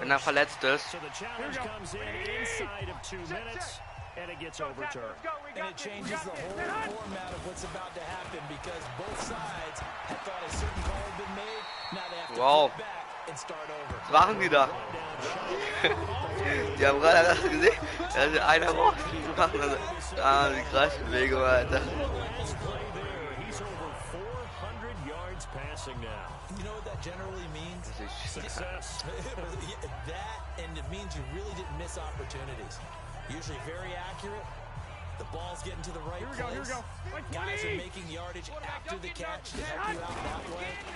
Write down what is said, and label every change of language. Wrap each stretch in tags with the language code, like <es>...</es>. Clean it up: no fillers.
<de>Wenn er verletzt ist.</de> <en>So the challenge comes in inside of 2 minutes, and it gets overturned. And it changes the whole format of what's about to happen because both sides had thought a certain call had been made. Now they have to Wow. flip back and start over.</en> <de>Was machen die da? Die haben gerade gesehen, dass einer macht die Kreisbewegung, Alter.</de> <en>Last play there, he's over 400 yards passing now. You know what that generally means? Success. That, and it means you really didn't miss opportunities. Usually very accurate. The ball's getting to the right place. Guys are making yardage after the catch to help you out that way.</en>